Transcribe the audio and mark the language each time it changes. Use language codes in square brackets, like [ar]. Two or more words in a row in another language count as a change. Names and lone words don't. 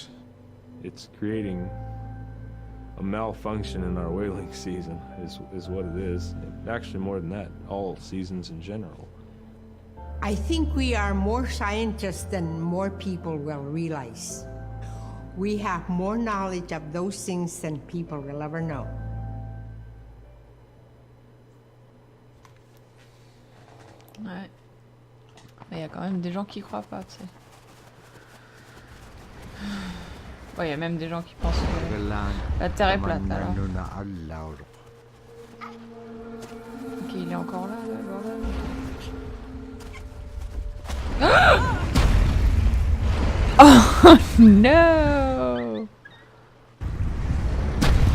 [en] It's creating a malfunction in our whaling season is what it is. Actually more than that, all seasons in general. I think we are more scientists than more people will realize. We have more knowledge of those things than people will ever know. [fr] Ouais. Mais il y a quand même des gens qui croient pas, tu sais. Ouais, il y a même des gens qui pensent que la Terre est plate, alors. Ok, il est encore là, le bordel. [en] Oh no!